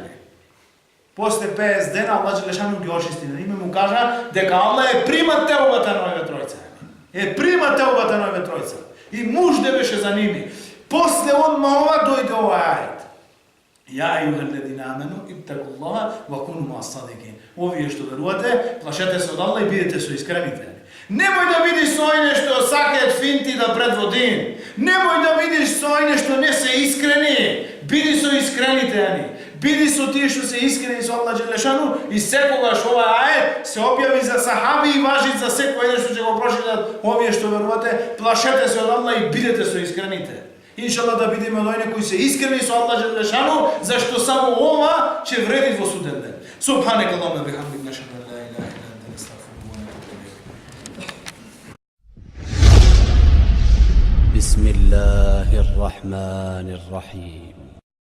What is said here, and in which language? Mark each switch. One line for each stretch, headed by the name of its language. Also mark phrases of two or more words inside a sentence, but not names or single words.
Macedonian: После 50 дена Аллах Желешану ги очисти на ними, му кажа дека Аллах прима теубата на овие тројца. Прима теубата на овие тројца. И мужде беше за ними. После одма ова дојде ова ајет.
Arabic: يا أيها الذين آمنوا اتقوا الله وكونوا مع الصادقين.
Macedonian: Овие што верувате, плашете се од Аллах и бидете со искрените. Немој да видиш со оне што сакаат финти да предводин. Немој да видиш со оне што не се искрени. Биди со искрените. Биди со тие што се искрени со Аллах Желешану и секогаш ова ајет се објави за сахаби и важи за секој еден што ќе го прочитат овие што верувате, плашете се од Аллах и бидете со искрените. Иншаллах да бидеме од оние кои се искрени со Аллах Желешану, зашто само ова ќе вреди во суден ден.
Arabic: سبحانك اللهم بحمدك، نشهد أن لا إله إلا أنت، نستغفرك ونتوب إليك. بسم الله الله الرحمن الرحيم